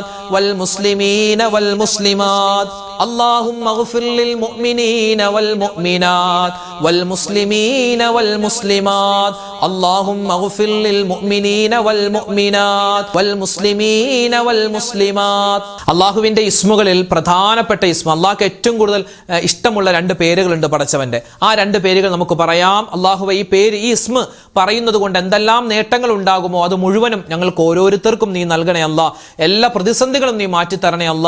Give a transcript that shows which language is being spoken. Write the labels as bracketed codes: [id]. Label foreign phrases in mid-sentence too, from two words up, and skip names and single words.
[ar] والمسلمين والمسلمات اللهم اغفر للمؤمنين والمؤمنات والمسلمين والمسلمات اللهم اغفر للمؤمنين والمؤمنات والمسلمين والمسلمات [ml] അള്ളാഹുവിന്റെ ഇസ്മുകളിൽ പ്രധാനപ്പെട്ട ഇസ്മ, അള്ളാഹ്ക്ക് ഏറ്റവും കൂടുതൽ ഇഷ്ടമുള്ള രണ്ട് പേരുകളുണ്ട് പടച്ചവന്റെ. ആ രണ്ട് പേരുകൾ നമുക്ക് പറയാം. അള്ളാഹുവെ, ഈ പേര്, ഈ ഇസ്മ പറയുന്നത് കൊണ്ട് എന്തെല്ലാം നേട്ടങ്ങൾ ഉണ്ടാകുമോ അത് മുഴുവനും ഞങ്ങൾക്ക് ഓരോരുത്തർക്കും നീ നൽകണേ അല്ലാ. എല്ലാ പ്രതിസന്ധികളും നീ മാറ്റിത്തരണേ അല്ലാ.